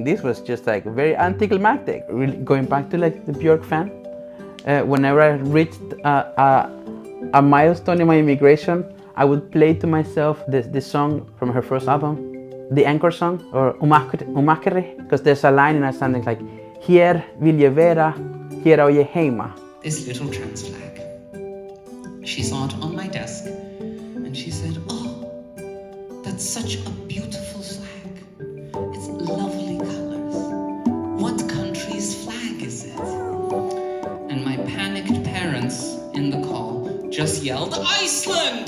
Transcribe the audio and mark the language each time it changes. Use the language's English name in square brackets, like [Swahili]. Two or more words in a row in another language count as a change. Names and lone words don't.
[English] This was just like very anticlimactic. Really going back to like the Björk fan, whenever I reached a milestone in my immigration, I would play to myself this song from her first album, the anchor song, or Umakari, because there's a line in Icelandic like [Icelandic] "Hér vill ég vera, hér á ég heima." [English] this little trans flag. She saw it on my desk and she said, "Oh, that's such a beautiful flag. It's lovely colors. What country's flag is it?" And my panicked parents in the call just yelled, "Iceland!"